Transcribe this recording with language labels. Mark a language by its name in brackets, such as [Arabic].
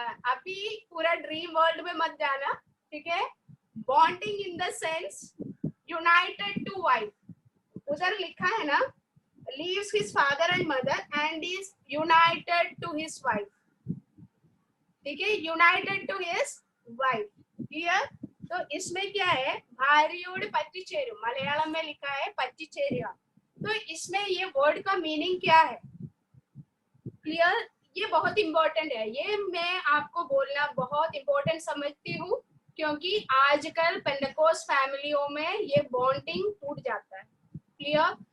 [Hindi] अभी पूरा dream world में मत जाना, ठीक है? [English] Bonding in the sense united to wife. [Hindi] उधर लिखा है ना, [English] leaves his father and mother and is united to his wife. [Hindi] ठीक है, [English] United to his wife. Clear? [Hindi] तो इसमें क्या है, [Malayalam] भार्योड पट्टिचेरू, [Hindi] मलयालम में लिखा है पट्टिचेरिया. तो इसमें ये वर्ड का मीनिंग क्या है? क्लियर? ये बहुत इंपॉर्टेंट है, ये मैं आपको बोलना बहुत इंपॉर्टेंट समझती हूँ, क्योंकि आजकल पेंटेकोस्ट फैमिलियों में ये बॉन्डिंग टूट जाता है. क्लियर?